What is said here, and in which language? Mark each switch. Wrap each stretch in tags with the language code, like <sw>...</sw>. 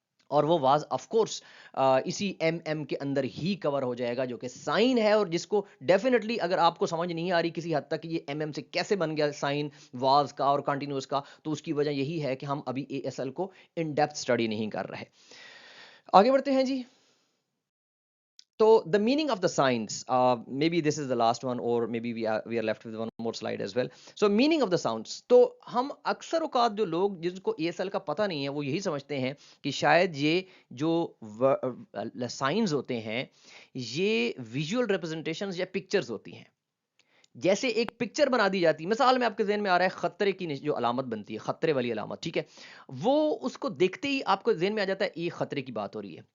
<ur>اور وہ was of course اسی ایم ایم کے اندر ہی کور ہو جائے گا جو کہ سائن ہے، اور جس کو ڈیفینیٹلی اگر آپ کو سمجھ نہیں آ رہی کسی حد تک کہ یہ ایم ایم سے کیسے بن گیا سائن واز کا اور کنٹینیوس کا، تو اس کی وجہ یہی ہے کہ ہم ابھی اے ایس ایل کو ان ڈیپتھ اسٹڈی نہیں کر رہے. آگے بڑھتے ہیں جی.</ur> <en>تو the meaning of the signs, maybe this is the last one or maybe we are left with one more slide as well. So meaning of the sounds,</en> <ur>تو ہم اکثر اوقات جو لوگ جن کو اے ایس ایل کا پتہ نہیں ہے وہ یہی سمجھتے ہیں کہ شاید یہ جو سائنز ہوتے ہیں یہ ویژول ریپرزنٹیشنز یا پکچرز ہوتی ہیں. جیسے ایک پکچر بنا دی جاتی ہے، مثال میں آپ کے ذہن میں آ رہا ہے خطرے کی جو علامت بنتی ہے، خطرے والی علامت، ٹھیک ہے، وہ اس کو دیکھتے ہی آپ کو ذہن میں آ جاتا ہے یہ خطرے کی بات ہو رہی ہے.</ur>